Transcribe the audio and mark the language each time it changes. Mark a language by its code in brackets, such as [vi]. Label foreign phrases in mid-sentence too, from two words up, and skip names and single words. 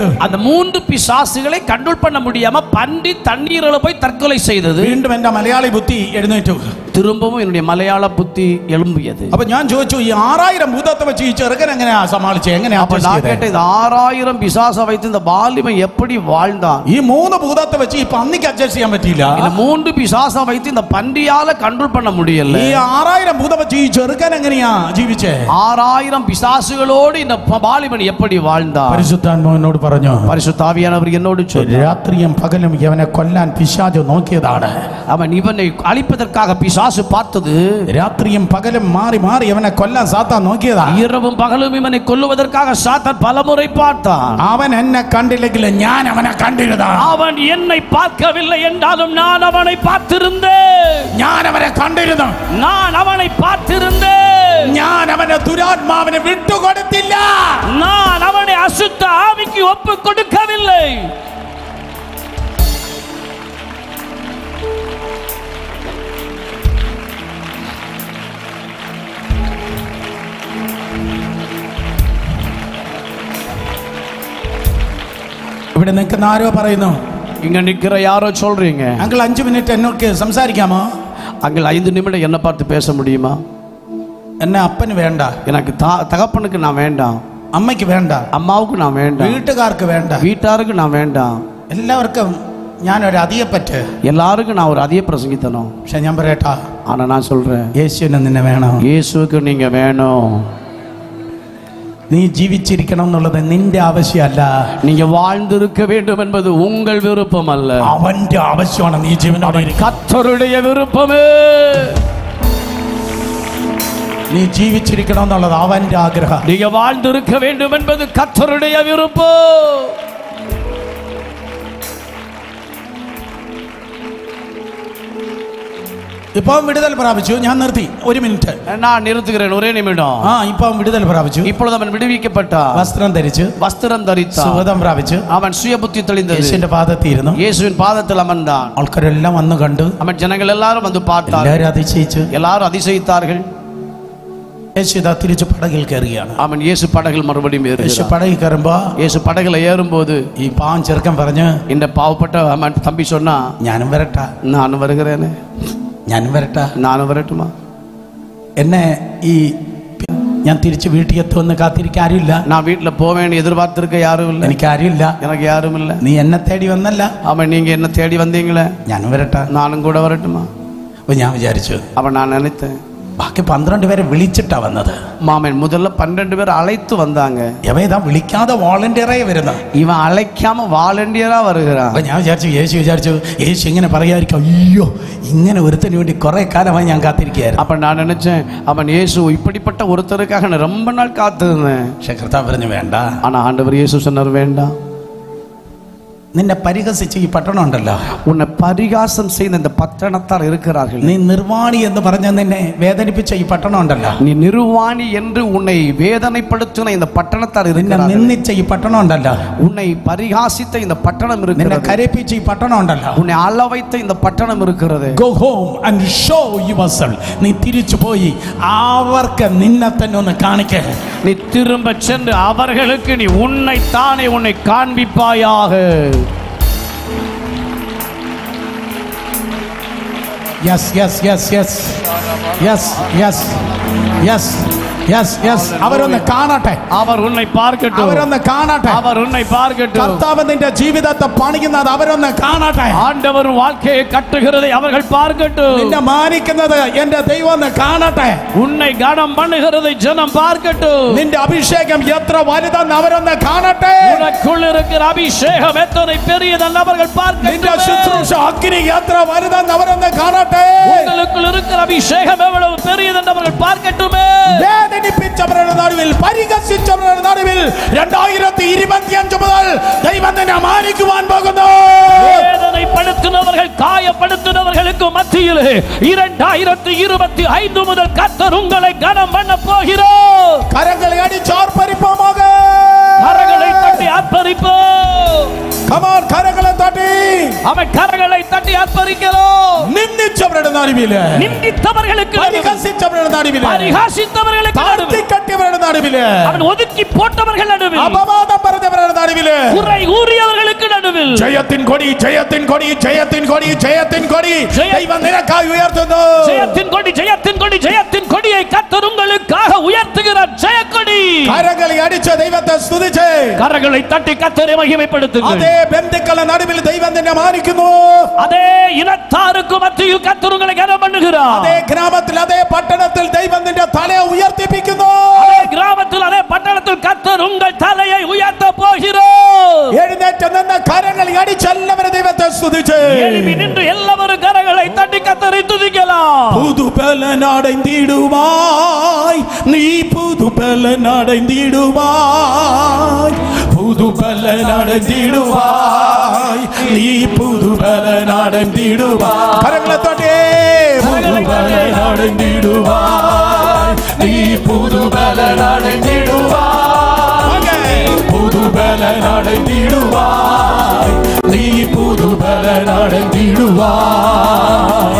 [ta] அந்த 3 பிசாசுகளை கண்ட்ரோல் பண்ண முடியாம பன்றி தண்ணீரில் போய் தற்கொலை செய்தது. [ml] വീണ്ടും എന്റെ മലയാളി ബുദ്ധി എഴുന്നേറ്റു. [ta] திரும்பவும் என்னுடைய மலையாள புத்தி எழும்பியது. [ml] അപ്പൊ ഞാൻ ചോദിച്ചു, ഈ 6000 ഭൂതത്തെ വെച്ച് ഈ ചെറുക്കൻ എങ്ങനെയാ സമാളിച്ചേ? എങ്ങനെയാ? [ta] அப்ப நான் கேட்டேன், இந்த 6000 பிசாசை வைத்து இந்த வாலிபன் எப்படி வாழ்ந்தான்? [ml] ഈ 3 ഭൂതത്തെ വെച്ച് ഈ പന്നിക്ക് അഡ്ജസ്റ്റ് ചെയ്യാൻ പറ്റിയില്ല. [ta] இந்த 3 பிசாசை வைத்து இந்த பன்றியால கண்ட்ரோல் பண்ண முடியல. [ml] ഈ 6000 ഭൂതം വെച്ച് ഈ ചെറുക്കൻ എങ്ങനെയാ ജീവിച്ചേ? [ta] 6000 பிசாசுகளோடு இந்த வாலிபன் எப்படி வாழ்ந்தான்? [ml] പരിശുദ്ധാത്മാവ് എന്നോട് പറഞ്ഞു, [ta] பரிசுத்த ஆவியானவர் என்னோடு சொன்னார், [ml] രാത്രിയും പകലും ഇവനെ കൊല്ലാൻ പിശാച് നോക്കിയതാണ്. [ta] அவன் இவனை அழிப்பதற்காக பிசாசு பார்த்தது. [ml] രാത്രിയും പകലും മാറി മാറി ഇവനെ കൊല്ലാൻ സാത്താൻ നോക്കിയതാണ്. [ta] இரவும் பகலும் இவனை கொல்லுவதற்காக சாத்தான் பலமுறை பார்த்தான். [ml] അവൻ എന്നെ കണ്ടില്ലെങ്കിൽ ഞാൻ അവനെ കണ്ടിരുന്നതാണ്. [ta] அவன் என்னை பார்க்கவில்லை என்றாலும் நான் அவனை பார்த்திருந்தேன். [ml] ഞാൻ അവനെ കണ്ടിരുന്നു. [ta] நான் அவனை பார்த்திருந்தேன். [ml] ഞാൻ അവനെ ദുരാത്മാവിനെ വിട്ടുകൊടുത്തില്ല. [ta] நான் அவனை அசுத்த ஆவிக்கு ஒப்பு கொடுக்கவில்லை. [ml] ഇവിടെ നിൽക്കുന്ന ആരോ പറയുന്നു, [ta] இங்க நிக்கிற யாரோ சொல்றீங்க, [ml] അങ്കിൾ 5 മിനിറ്റ് എന്നോട് സംസാരിക്കാമോ? [ta] அங்கே 5 நிமிடம் என்ன பார்த்து பேச முடியுமா? [ml] എന്നെ അപ്പന് വേണ്ട, [ta] எனக்கு தகப்பனுக்கு நான் வேண்டாம், [ml] അമ്മയ്ക്ക് വേണ്ട, [ta] அம்மாவுக்கு நான் வேண்டாம், [ml] വീട്ടുകാർക്ക് വേണ്ട, [ta] வீட்டாருக்கு நான் வேண்டாம், [ml] എല്ലാവർക്കും ഞാൻ ഒരു അധികപ്പറ്റ്. [ta] எல்லாருக்கும் நான் ஒரு அதிக பிரசங்கித்தனும். [ml] പക്ഷെ ഞാൻ പറയട്ടാ, [ta] ஆனா நான் சொல்றேன், [ml] യേശുവിനെ നിന്നെ വേണം. [ta] இயேசுவுக்கு நீங்க வேணும். [ml] നീ ജീവിച്ചിരിക്കണം എന്നുള്ളത് നിന്റെ ആവശ്യമല്ല. [ta] நீங்க வாழ்ந்திருக்க வேண்டும் என்பது உங்கள் விருப்பம் அல்ல, [ml] അവന്റെ ആവശ്യമാണ് നീ ജീവനോടെ ഇരിക്കാൻ. [ta] கர்த்தருடைய விருப்பமே. [ml] നീ ജീവിച്ചിരിക്കണം എന്നുള്ളത് അവന്റെ ആഗ്രഹം. [ta] நீங்க வாழ்ந்திருக்க வேண்டும் என்பது கர்த்தருடைய விருப்பம். [ml] ഇപ്പം വിടുതൽ പ്രാപിച്ചു. ഞാൻ നിർത്തി, 1 മിനിറ്റ്. [ta] நான் நிறுத்துகிறேன், ஒரே நிமிடம். [ml] ഇപ്പം വിടുതൽ പ്രാപിച്ചു. [ta] இப்பொழுது அவன் விடுவிக்கப்பட்டான், [ml] വസ്ത്രം ധരിച്ചു, [ta] வஸ்திரம் தரித்தான், [ml] സുഗതം പ്രാപിച്ചു, [ta] அவன் சுயபுத்தி தெளிந்தது, [ml] യേശുവിന്റെ പാദത്തിൽ ഇരുന്നു, [ta] இயேசுவின் பாதத்தில் அமர்ந்தான். [ml] ആൾക്കാരെല്ലാം വന്ന് കണ്ടു, [ta] அவன் ஜனங்கள் எல்லாரும் வந்து பார்த்தார்கள், [ml] എല്ലാവരും അതിശയിച്ചു. [ta] எல்லாரும் அதிசயித்தார்கள். [ml] യേശു ഇതാ തിരിച്ചു പടകിൽ കയറുകയാണ്. [ta] அவன் இயேசு படகில் மறுபடியும் [ml] യേശു [ta] ஏறுகிறான். [ml] പടകിൽ കയറുമ്പോ [ta] இயேசு படகுல ஏறும்போது [ml] ഈ പാവം ചെറുക്കൻ പറഞ്ഞു, [ta] இந்த பாவப்பட்ட அவன் தம்பி சொன்னா, [ml] ഞാനും വരട്ടാ, [ta] நானும் வருகிறேனே, [ml] ഞാനും വരട്ടാ, [ta] நானும் வரட்டுமா? [ml] എന്നെ ഈ ഞാൻ തിരിച്ച് വീട്ടിൽ എത്തുമെന്ന് കാത്തിരിക്കാൻ ആരുമില്ല. [ta] நான் வீட்டுல போவேன்னு எதிர்பார்த்திருக்க யாரும் இல்லை, [ml] എനിക്ക് ആരുമില്ല. [ta] எனக்கு யாரும் இல்லை. [ml] നീ എന്നെ തേടി വന്നല്ല, [ta] அவன் நீங்க என்ன தேடி வந்தீங்களே, [ml] ഞാനും വരട്ടാ. [ta] நானும் கூட வரட்டுமா? [ml] അപ്പൊ ഞാൻ വിചാരിച്ചു, [ta] அவன் நான் நினைத்தேன், [ml] ബാക്കി 12 പേരെ വിളിച്ചിട്ടാ വന്നത്. [ta] மாமன் முதல்ல 12 பேர் அழைத்து வந்தாங்க, [ml] ഇവതാ വിളിക്കാതെ വോളണ്ടിയറായി വരുന്ന, [ta] இவன் அழைக்காம வாலண்டியரா வருகிறான். [ml] അപ്പൊ ഞാൻ വിചാരിച്ചു, യേശു ഇങ്ങനെ പറയാതിരിക്കും. അയ്യോ, ഇങ്ങനെ ഒരുത്തിന് വേണ്ടി കുറെ കാലമായി ഞാൻ കാത്തിരിക്കുകയായിരുന്നു. [ta] அப்ப நான் நினைச்சேன், அவன் இயேசு இப்படிப்பட்ட ஒருத்தருக்காக நான் ரொம்ப நாள் காத்திருந்தேன். [ml] പക്ഷെ കർത്താവ് പറഞ്ഞു വേണ്ട. [ta] ஆனா ஆண்டவர் இயேசு சொன்னார், வேண்டாம். [ml] നിന്നെ പരിഹസിച്ച് ഈ പട്ടണം ഉണ്ടല്ലോ, [ta] உன்னை பரிகாசம் செய்த இந்த பட்டணத்தார் இருக்கிறார்கள், [ml] നീ നിർവാണി എന്ന് പറഞ്ഞ നിന്നെ വേദനിപ്പിച്ച ഈ പട്ടണം ഉണ്ടല്ലോ, [ta] நீ நிர்வாணி என்று உன்னை வேதனைப்படுத்தின இந்த பட்டணத்தார் [ml] നിന്നെ [ta] இருக்கிறார்கள், [ml] നിന്ദിച്ച ഈ പട്ടണം ഉണ്ടല്ലോ, [ta] உன்னை பரிகாசித்த இந்த பட்டணம் [ml] നിന്നെ [ta] இருக்கிறது, [ml] കരയിപ്പിച്ച ഈ പട്ടണം ഉണ്ടല്ലോ, [ta] உன்னை அள வைத்த இந்த பட்டணம் இருக்கிறது. [en] Go home and show yourself. [ml] നീ തിരിച്ചു പോയി അവർക്ക് നിന്നെ തന്നെ ഒന്ന് കാണിക്കേ. [ta] நீ திரும்ப சென்று அவர்களுக்கு நீ உன்னைத்தானே உன்னை காண்பிப்பாயாக. [en] Yes, yes, yes, yes. Yes, yes, yes, yes, yes. [ml] അവരൊന്ന് കാണട്ടെ. [ta] அவர் உன்னை பார்க்கட்டும். [ml] അവരൊന്ന് കാണട്ടെ. [ta] அவர் உன்னை பார்க்கட்டும். [ml] കർത്താവ് നിന്റെ ജീവിതത്തെ പണിയുന്നത് അവരൊന്ന് കാണട്ടെ. [ta] ஆண்டவர் வாழ்க்கையை கட்டுகிறதை அவர்கள் பார்க்கட்டும். [ml] നിന്നെ മാനിക്കുന്നത് എന്റെ ദൈവം ഒന്ന് കാണട്ടെ. [ta] உன்னை கனம் பண்ணுகிறதை ஜனம் பார்க்கட்டும். [ml] നിന്റെ അഭിഷേകം എത്ര വലുതെന്ന് അവരൊന്ന് കാണട്ടെ. [ta] உனக்குள் இருக்கிற அபிஷேகம் எத்தனை பெரியதென்று அவர்கள் [ml] നിന്റെ [ta] பார்க்கட்டும். [ml] ശുശ്രൂഷ അഗ്നി എത്ര വലുതെന്ന് അവരൊന്ന് കാണട്ടെ. [ta] உங்களுக்குள் இருக்கிற அபிஷேகம் எவ்வளவு பெரியதென்று அவர்கள் பார்க்கட்டுமே. [ml] വേദനിപ്പിച്ചവരുടെ നടുവിൽ, പരിഹസിച്ചവരുടെ നടുവിൽ 2025 മുതൽ ദൈവം നിന്നെ മാനിക്കുവാൻ പോകുന്നു. [ta] வேதனைப்படுத்தினவர்கள், காயப்படுத்தினவர்களுக்கு மத்தியிலே 2025 முதல் கர்த்தர் உங்களை கனம் பண்ண போகிறார். [ml] കരങ്ങളെ അടിച്ച് ആർപ്പരിപ്പോமாக. [ta] கரங்களை தட்டி ஆர்ப்பரிப்போம். [ml] കമാൻ കരങ്ങളെ തട്ടി. [ta] அவன் கரங்களை தட்டி ஆர்ப்பரிக்கிறோம். [ml] നിന്ദിച്ചവരുടെ നടുവില്, [ta] நிந்தித்தவர்களுக்கு [ml] പരിഹസിച്ചവരുടെ നടുവില്, [ta] பரிகாசித்தவர்களுக்கு [ml] താഴ്ത്തിക്കട്ടിയവരുടെ നടുവില്, [ta] அவன் ஒதுக்கி போட்டவர்கள் நடுவில், [ml] അപവാദം പറഞ്ഞവരുടെ നടുവില്, [ta] குறை கூறியவர்களுக்கு നടുவில் [ml] ജയത്തിൻ കൊടി, ജയത്തിൻ കൊടി, ജയത്തിൻ കൊടി, ജയത്തിൻ കൊടി ദൈവം നിനക്കായി ഉയർത്തുന്നു. [ta] ஜெயத்தின் கொடி, ஜெயத்தின் கொடி, ஜெயத்தின் கொடியை கர்த்தர் உங்களுக்காக உயர்த்துகிறார். ஜெயக்கொடி. [ml] കരങ്ങളെ അടിച്ച് ദൈവത്തെ സ്തുതിച്ച് [ta] கரங்களை தட்டி கர்த்தரை மகிமைப்படுத்துங்கள். [ml] അതേ ബന്ധുക്കളുടെ നടുവിൽ ദൈവം നിന്നെ മാനിക്കുന്നു. [ta] அதே இனத்தாருக்கு மத்தியில் கர்த்தர் உங்களை கனம் பண்ணுகிறார். [ml] അതേ ഗ്രാമത്തിൽ, അതേ പട്ടണത്തിൽ ദൈവം നിന്റെ തലയെ ഉയർത്തിപ്പിക്കുന്നു. [ta] அதே கிராமத்தில், அதே பட்டணத்தில் கர்த்தர் உங்கள் தலையை உயர்த்த போகிறார். [ml] എഴുന്നേറ്റ് നിന്ന് കരങ്ങളെ അടിച്ച് എല്ലാവരും ദൈവത്തെ സ്തുതിച്ച് [ta] எழும்பி நின்று எல்லாரும் கரங்களை தட்டி கர்த்தரை துதிக்கலாம். புதுபலனடைந்திடுவாய் நீ, புதுபலனடைந்திடுவாய், புதுபலனடைந்திடுவாய் நீ, புதுபலனடைந்திடுவாய். [ml] കരങ്ങളെ തട്ടി. [ta] புதுபலனடைந்திடுவாய் நீ, புதுபலனடைந்திடுவாய், புதுபலனடைந்திடுவாய் நீ, புதுபலனடைந்திடுவாய்.